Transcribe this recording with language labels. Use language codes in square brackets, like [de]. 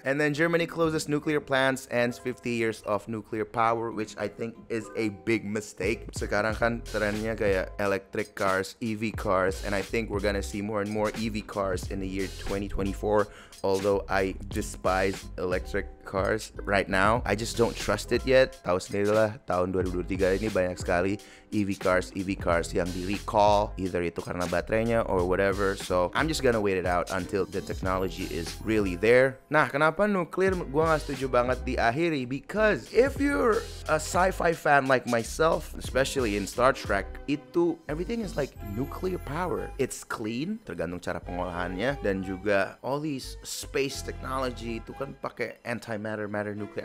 [en] And then Germany closes nuclear plants, ends 50 years of nuclear power, which I think is a big mistake. [id] Sekarang kan trennya kayak [en] electric cars, EV cars, and I think we're gonna see more and more EV cars in the year 2024. Although I despise electric cars right now, I just don't trust it yet. [id] Tahu sendiri lah, tahun 2023 ini banyak sekali EV cars yang di recall, either itu karena baterainya [en] or whatever. So I'm just gonna wait it out until the technology is really there. [id] Nah, kenapa nuklir gua nggak setuju banget diakhiri? [en] Because if you're a sci-fi fan like myself, especially in Star Trek, itu everything is like nuclear power. It's clean, [id] tergantung cara pengolahannya, dan juga [en] all these space technology [id] itu kan pakai antimatter, matter, nuclear.